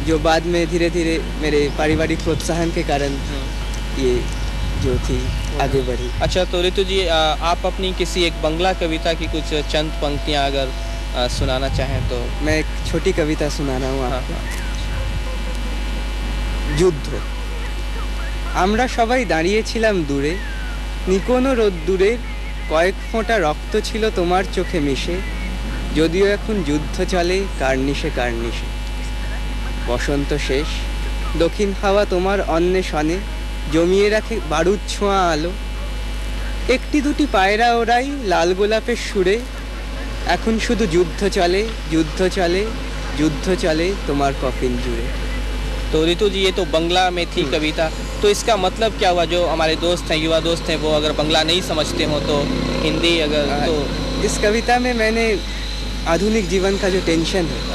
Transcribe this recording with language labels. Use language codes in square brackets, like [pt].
[hi] जो बाद में धीरे धीरे मेरे पारिवारिक प्रोत्साहन के कारण ये जो थी आगे बढ़ी। अच्छा, तो ऋतु जी आप अपनी किसी एक बंगला कविता की कुछ चंद पंक्तियां अगर सुनाना चाहें तो। मैं एक छोटी कविता सुना रहा हूँ आपको। [bn] যুদ্ধ। আমরা সবাই দাঁড়িয়েছিলাম দূরে, নিকোনো রোদ্দুরের কয়েক ফোঁটা রক্ত ছিল তোমার চোখে মিশে, যদিও এখন যুদ্ধ চলে কার্নিশে কার্নিশে। বসন্ত শেষ, দক্ষিণ হাওয়া তোমার অন্বেষণে জমিয়ে রাখে বারুদ ছোঁয়া আলো, একটি দুটি পায়রা ওড়াই লাল গোলাপের সুরে, এখন শুধু যুদ্ধ চলে যুদ্ধ চলে যুদ্ধ চলে তোমার কফিন জুড়ে। [hi] तो ऋतु जी, ये तो बंगला में थी कविता, तो इसका मतलब क्या हुआ? जो हमारे दोस्त हैं, युवा दोस्त हैं, वो अगर बंगला नहीं समझते हो तो हिंदी अगर तो। इस कविता में मैंने आधुनिक जीवन का जो टेंशन है,